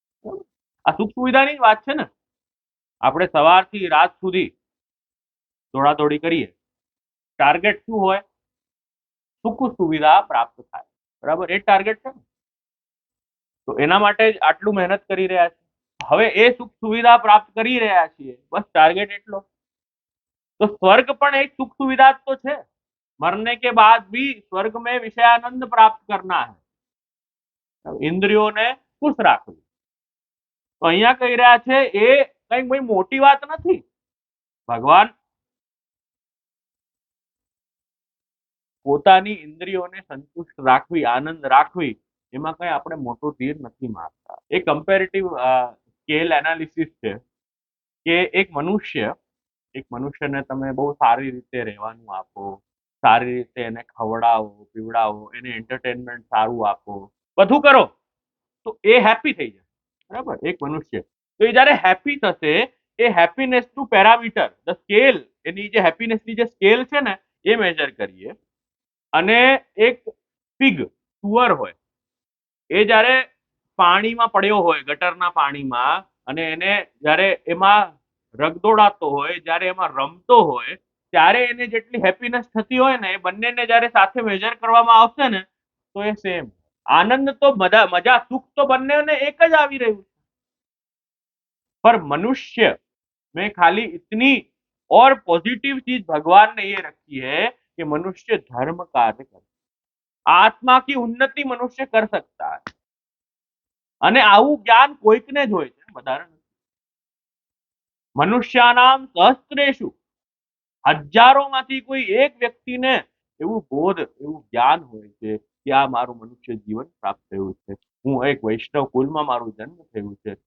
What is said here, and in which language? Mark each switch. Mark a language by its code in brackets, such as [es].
[gu] આ સુખ સુવિધાની જ વાત છે ને. આપણે સવારથી રાત સુધી દોડાદોડી કરીએ, ટાર્ગેટ શું હોય? સુખ સુવિધા પ્રાપ્ત થાય, બરાબર? એ ટાર્ગેટ છે ને. તો એના માટે જ આટલું મહેનત કરી રહ્યા છે. હવે એ સુખ સુવિધા પ્રાપ્ત કરી રહ્યા છીએ, બસ ટાર્ગેટ એટલો. તો સ્वर्ग પણ [hi] एक सुख सुविधा तो है, मरने के बाद भी स्वर्ग में विषयानंद प्राप्त करना है, [gu] ઇન્દ્રિયોને ખુશ રાખવી. તો અહીંયા કહી રહ્યા છે એ કઈ ભાઈ મોટી વાત નથી. ભગવાન પોતાની ઇન્દ્રિયોને સંતુષ્ટ રાખવી, આનંદ રાખવી, એમાં કઈ આપણે મોટું તીર નથી મારતા. એ કમ્પેરેટિવ સ્કેલ એનાલિસિસ છે કે એક મનુષ્ય એક મનુષ્યને તમે બહુ સારી રીતે રહેવાનું આપો, સારી રીતે એને ખવડાવો પીવડાવો, એને એન્ટરટેનમેન્ટ સારું આપો, બધું કરો, તો એ હેપી થઈ જાય. બરાબર? એક મનુષ્ય તો એ જયારે હેપી થશે, એ હેપીનેસ નું પેરામીટર ધ સ્કેલ, એની જે હેપીનેસ ની જે સ્કેલ છે ને એ મેજર કરીએ. અને એક પિગ, સુઅર હોય, એ જયારે પાણીમાં પડ્યો હોય, ગટરના પાણીમાં, અને એને જયારે એમાં રગદોડાતો હોય, જયારે એમાં રમતો હોય, ત્યારે એને જેટલી હેપીનેસ થતી હોય ને, એ બંનેને જયારે સાથે મેજર કરવામાં આવશે ને, તો એ સેમ. આનંદ તો મજા મજા સુખ તો બંનેને એક જ આવી રહ્યું છે, [hi] पर मनुष्य में खाली इतनी और पॉजिटिव चीज भगवान ने ये रखी है कि मनुष्य धर्म कार्य करे, आत्मा की उन्नति मनुष्य कर सकता है. [gu] અને આવું જ્ઞાન કોઈકને જ હોય છે, વધારે નથી. [sa] મનુષ્યાનામ સહસ્ત્રેષુ, [gu] હજારોમાંથી કોઈ એક વ્યક્તિને એવું બોધ, એવું જ્ઞાન હોય છે કે આ મારું મનુષ્ય જીવન પ્રાપ્ત થયું છે, હું એક વૈષ્ણવ કુલમાં મારું જન્મ થયું છે.